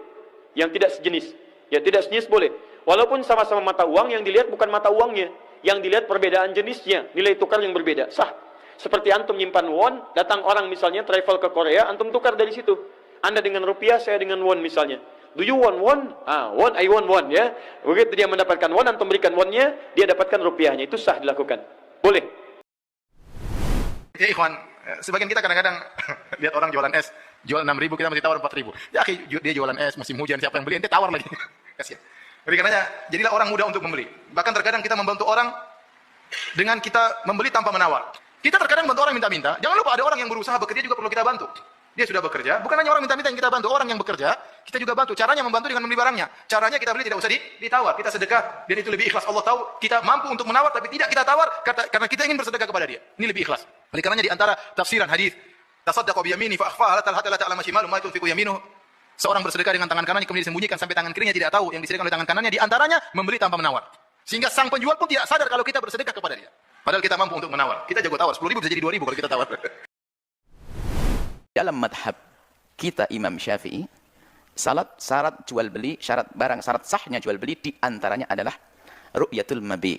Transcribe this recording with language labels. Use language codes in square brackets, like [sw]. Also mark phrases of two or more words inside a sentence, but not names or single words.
[id] Yang tidak sejenis, ya tidak sejenis boleh. Walaupun sama-sama mata uang, yang dilihat bukan mata uangnya, yang dilihat perbedaan jenisnya, nilai tukar yang berbeda, sah. Seperti antum nyimpan won, datang orang misalnya travel ke Korea, antum tukar dari situ. Anda dengan rupiah, saya dengan won misalnya. [en] Do you want won? Won, I want won, [id] ya. Begitu dia mendapatkan won, antum berikan wonnya, dia dapatkan rupiahnya. Itu sah dilakukan. Boleh. Ya ikhwan, sebagian kita kadang-kadang lihat orang jualan es, jual 6.000, kita mesti tawar 4.000. Ya dia jualan es, musim hujan, siapa yang beli, ente tawar lagi. Kasihan. Oleh karenanya, jadilah orang mudah untuk membeli. Bahkan terkadang kita membantu orang dengan kita membeli tanpa menawar. Kita terkadang bantu orang minta-minta. Jangan lupa ada orang yang berusaha bekerja juga perlu kita bantu. Dia sudah bekerja, bukan hanya orang minta-minta yang kita bantu, orang yang bekerja, kita juga bantu. Caranya membantu dengan membeli barangnya. Caranya kita beli tidak usah ditawar, kita sedekah, dan itu lebih ikhlas. Allah tahu kita mampu untuk menawar, tapi tidak kita tawar karena kita ingin bersedekah kepada dia. Ini lebih ikhlas. Oleh karenanya di antara tafsiran hadis, [ar] تصدقوا بيميني فأخفاها حتى لا تعلم شماله ما تنفق يمينه. [id] Seorang bersedekah dengan tangan kanannya kemudian disembunyikan sampai tangan kirinya tidak tahu yang disedekahkan oleh tangan kanannya, di antaranya membeli tanpa menawar. Sehingga sang penjual pun tidak sadar kalau kita bersedekah kepada dia. Padahal kita mampu untuk menawar. Kita jago tawar, 10.000 bisa jadi 2.000 kalau kita tawar. Dalam madhab kita Imam Syafi'i, syarat jual beli, syarat barang, syarat sahnya jual beli di antaranya adalah [ar] رؤية المبيع.